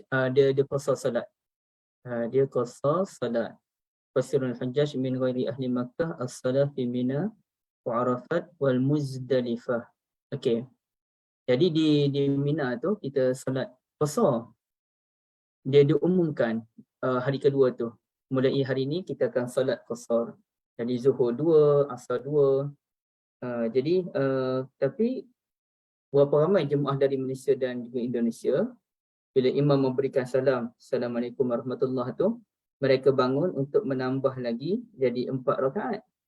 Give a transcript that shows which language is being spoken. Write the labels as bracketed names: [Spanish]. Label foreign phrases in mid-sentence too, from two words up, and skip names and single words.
[Malay] Dia qasar solat. Dia qasar solat. [Arabic] قصر الحجاج من غير أهل مكة الصلاة في منى وعرفات والمزدلفة. [Malay] Okey. Jadi di Mina tu kita solat qasar. Dia diumumkan hari kedua tu. Mulai hari ni kita akan solat qasar. Jadi zuhur 2, asar 2. Jadi tapi berapa ramai jemaah dari Malaysia dan juga Indonesia, bila imam memberikan salam, [Arabic] السلام عليكم ورحمة الله [Malay] tu, mereka bangun untuk menambah lagi jadi 4 rakaat.